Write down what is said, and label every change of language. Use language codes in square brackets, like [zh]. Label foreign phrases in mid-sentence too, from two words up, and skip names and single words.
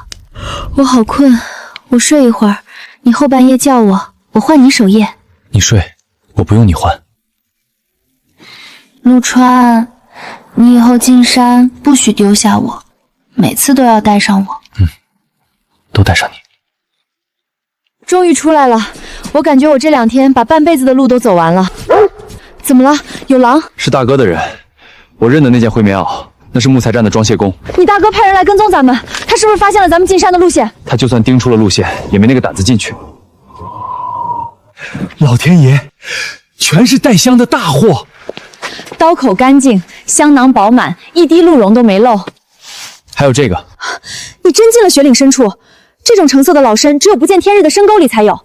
[zh] 我好困，我睡一會兒，你後半夜叫我，我換你守夜。你睡，我不用你換。陸川，你以後進山不許丟下我，每次都要帶上我。都帶上你。終於出來了，我感覺我這2 天把半輩子的路都走完了。怎麼了？有狼？是大哥的人，我認得那件灰棉襖。那是木材站的裝卸工。你大哥派人來跟蹤咱們，他是不是發現了咱們進山的路線？他就算盯出了路線，也沒那個膽子進去。老天爺，全是帶香的大貨，刀口乾淨，香囊飽滿，一滴鹿茸都沒漏。還有這個，你真進了雪嶺深處，這種成色的老參只有不見天日的深溝裡才有。